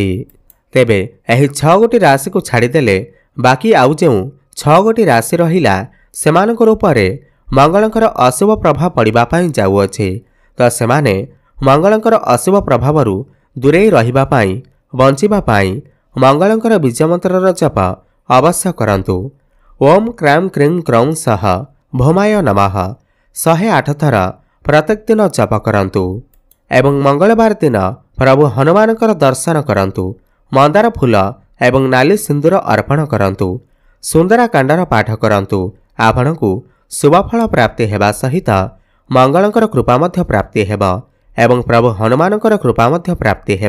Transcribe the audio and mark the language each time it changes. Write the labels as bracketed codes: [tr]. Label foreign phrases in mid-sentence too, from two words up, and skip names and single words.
[or] ତେବେ ଏହି 6 ଗୋଟି ରାଶି କୁ ଛାଡ଼ିଦେଲେ ବାକି ଆଉ ଯେଉଁ 6 ଗୋଟି ରାଶି ରହିଲା ସେମାନଙ୍କ ଉପରେ ମଙ୍ଗଳଙ୍କ ଅଶୁଭ ପ୍ରଭାବ ପଡ଼ିବା ପାଇଁ ଯାଉଅଛି। ତ ସେମାନେ ମଙ୍ଗଳଙ୍କ ଅଶୁଭ ପ୍ରଭାବରୁ ଦୂରେଇ ରହିବା ପାଇଁ ବଞ୍ଚିବା ପାଇଁ ମଙ୍ଗଳଙ୍କ ବୀଜ ମନ୍ତ୍ରର ଜପ ଅବଶ୍ୟ କରନ୍ତୁ। [sa] ओम क्राम क्रीं क्रौं सह भौमाय नमः [or] 108 ଥର ପ୍ରତ୍ୟେକ ଦିନ ଜପ କରନ୍ତୁ। ଏବଂ ମଙ୍ଗଳବାର ଦିନ ପ୍ରଭୁ ହନୁମାନଙ୍କ ଦର୍ଶନ କରନ୍ତୁ। ମନ୍ଦାର ଫୁଲ ଏବଂ ନାଲି ସିନ୍ଦୂର ଅର୍ପଣ କରନ୍ତୁ। ସୁନ୍ଦରା କାଣ୍ଡର ପାଠ କରନ୍ତୁ। ଆପଣଙ୍କୁ ଶୁଭଫଳ ପ୍ରାପ୍ତି ହେବା ସହିତ ମଙ୍ଗଳଙ୍କ କୃପା ମଧ୍ୟ ପ୍ରାପ୍ତି ହେବ ଏବଂ ପ୍ରଭୁ ହନୁମାନଙ୍କ କୃପା ମଧ୍ୟ ପ୍ରାପ୍ତି ହେବ।